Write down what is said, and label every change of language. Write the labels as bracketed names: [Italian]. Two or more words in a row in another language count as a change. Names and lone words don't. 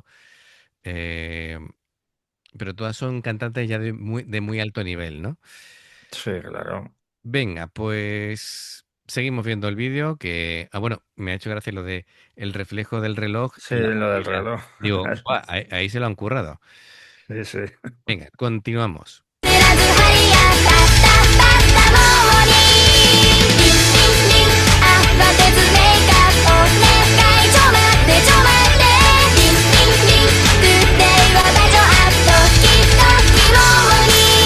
[Spanish] Eh, pero todas son cantantes ya de muy alto nivel, ¿no? Sí, claro. Venga, pues seguimos viendo el vídeo que, bueno, me ha hecho gracia lo de el reflejo del reloj Sí, en la lo del jugabilidad. reloj. Digo, "Buah, ahí se lo han currado". Sí, sí. Venga, continuamos. [Japanese] 知らず這い上がったバッタ [English] morning ring ring ring [Japanese] 慌てずメイクアップお願いちょ待ってちょ待って [English] ring ring ring good day [Japanese] はバージョンアップきっと希望に